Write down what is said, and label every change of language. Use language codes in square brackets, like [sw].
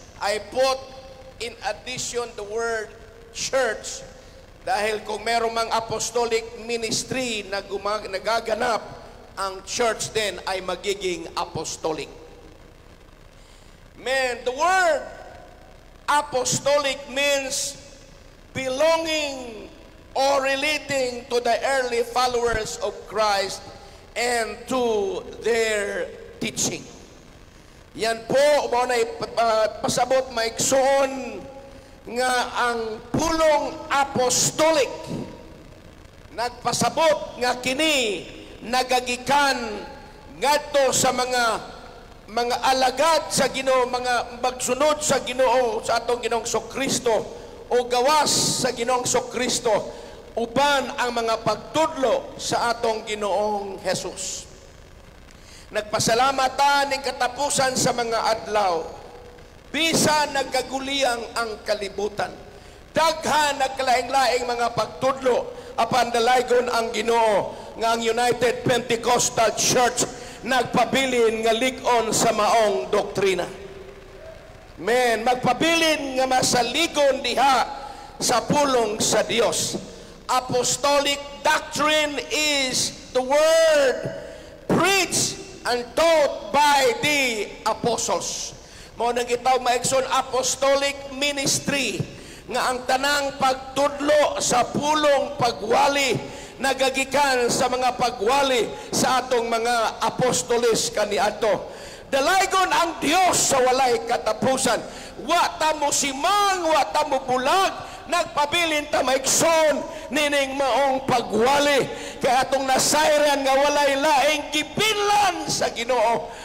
[en] I put in addition the word church [tl] dahil kung merong mang apostolic ministry na nagaganap, ang church din ay magiging apostolic. [en] Man, the word apostolic means belonging or relating to the early followers of Christ and to their teaching. [ceb] Yan po, muna pasabot maigsoon nga ang pulong apostolic nagpasabot nga kini nagagikan ngadto sa mga alagad sa Ginoo, mga magsunod sa Ginoo, sa atong Ginoong Kristo o gawas sa Ginoong Kristo uban ang mga pagtudlo sa atong Ginoong Jesus. Nagpasalamat ta ning katapusan sa mga adlaw. Bisa nagkaguliyang ang kalibutan. Daghan nagkalaing-laing mga pagtudlo apan dalaygon ang Ginoo nga ang United Pentecostal Church nagpabilin nga lig-on sa maong doktrina. Men, magpabilin nga masaligon diha sa pulong sa Dios. [en] Apostolic doctrine is the word preached and taught by the apostles. [ceb] Mao nang gitaw maigsoon apostolic ministry nga ang tanang pagtudlo sa pulong pagwali nagagikan sa mga pagwali sa atong mga apostoles kaniadto. Dalaygon ang Dios sa walay katapusan. Wa ta mo simang, wa ta mo bulag, nagpabilin ta maigsoon nining maong pagwali kay atong nasayran nga walay laing gipinlan sa Ginoo.